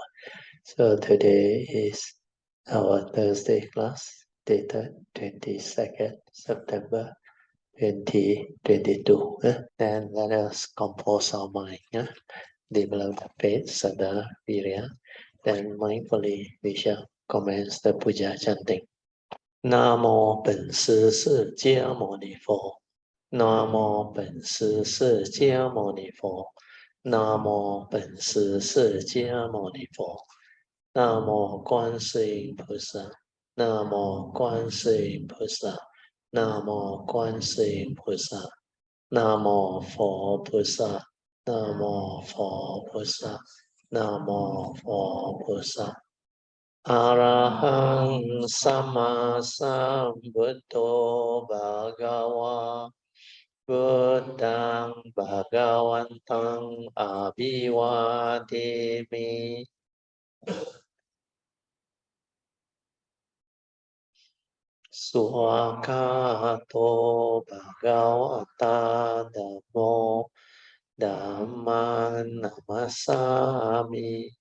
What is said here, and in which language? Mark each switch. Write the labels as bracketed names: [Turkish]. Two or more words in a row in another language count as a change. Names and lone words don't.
[English] So today is our Thursday class, dated 22nd September 2022. Then let us compose our mind, develop the faith, [Pali] Sada, Virya. [English] Then mindfully we shall commence the puja chanting. [Chinese] Namo 本师释迦牟尼佛。南无本师释迦牟尼佛，南无本师释迦牟尼佛，南无观世音菩萨，南无观世音菩萨，南无观世音菩萨，南无佛菩萨，南无佛菩萨，南无佛菩萨。 [Pali] อะระหังสัมมาสัมพุทโธภะคะวะพุทธังภะคะวันตังอะภิวาเทมิ สุขโตภะคะวะตาธัมโมธัมมังนัมมัสสามิ